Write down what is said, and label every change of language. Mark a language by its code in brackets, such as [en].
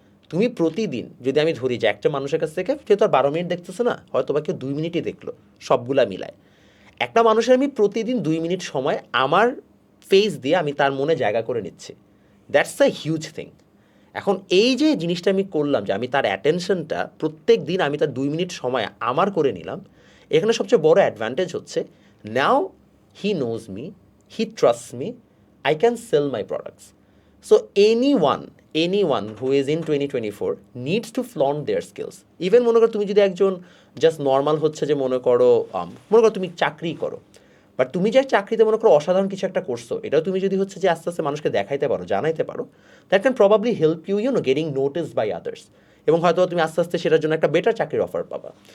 [bn] তুমি প্রতিদিন যদি আমি ধরি যে একটা মানুষের কাছ থেকে সে তো আর 12 মিনিট দেখতেছে না, হয়তো বা কেউ 2 মিনিটই দেখলো, সবগুলা মিলায় একটা মানুষের আমি প্রতিদিন 2 মিনিট সময় আমার ফেস দিয়ে আমি তার মনে জায়গা করে নিচ্ছি। [en] That's a huge thing. [bn] এখন এই যে জিনিসটা আমি করলাম, যে আমি তার অ্যাটেনশনটা প্রত্যেক দিন আমি তার 2 মিনিট সময় আমার করে নিলাম, এখানে সবচেয়ে বড় অ্যাডভান্টেজ হচ্ছে [en] Now he knows me, he trust me, I can sell my products. So anyone who is in 2024 needs to flaunt their skills. [bn] Even মনে করো তুমি যদি একজন জাস্ট নর্মাল হচ্ছে যে মনে করো তুমি চাকরি করো, বাট তুমি যে চাকরিতে মনে করো অসাধারণ কিছু একটা করছো, এটাও তুমি যদি হচ্ছে যে আস্তে আস্তে মানুষকে দেখাইতে পারো, জানাইতে পারো, [en] that can probably help you getting noticed by others, [bn] এবং হয়তো তুমি আস্তে আস্তে সেটার জন্য একটা বেটার চাকরির অফার পাবা।